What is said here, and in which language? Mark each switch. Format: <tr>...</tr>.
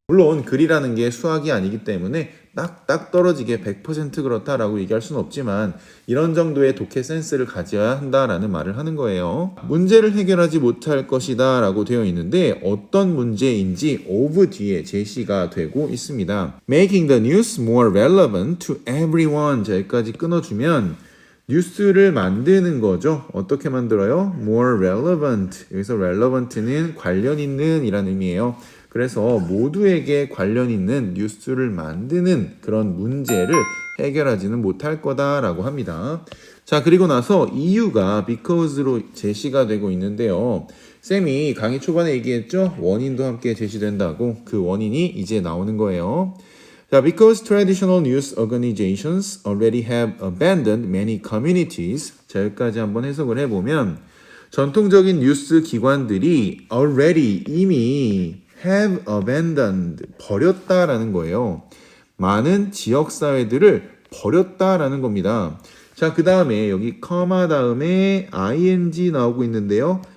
<ko>물론 글이라는 게 수학이 아니기 때문에 딱 떨어지게 100% 그렇다라고 얘기할 수는 없지만 이런 정도의 독해 센스를 가져야 한다라는 말을 하는 거예요. 문제를 해결하지 못할 것이다 라고 되어 있는데 어떤 문제인지 of 뒤에 제시가 되고 있습니다.</ko> <en>Making the news more relevant to everyone.</en> <ko>자, 여기까지 끊어주면 뉴스를 만드는 거죠. 어떻게 만들어요?</ko> <en>More relevant.</en> <ko>여기서 relevant는 관련 있는 이라는 의미예요. 그래서 모두에게 관련 있는 뉴스를 만드는 그런 문제를 해결하지는 못할 거다라고 합니다. 자, 그리고 나서 이유가 because로 제시가 되고 있는데요. 쌤이 강의 초반에 얘기했죠? 원인도 함께 제시된다고. 그 원인이 이제 나오는 거예요. 자,</ko> <en>because traditional news organizations already have abandoned many communities.</en> <ko>자, 여기까지 한번 해석을 해보면 전통적인 뉴스 기관들이 already 이미</ko> <en>have abandoned</en> <ko>버렸다라는 거예요. 많은 지역사회들을 버렸다라는 겁니다. 자, 그 다음에 여기 커마 다음에 ing 나오고 있는데요.</ko>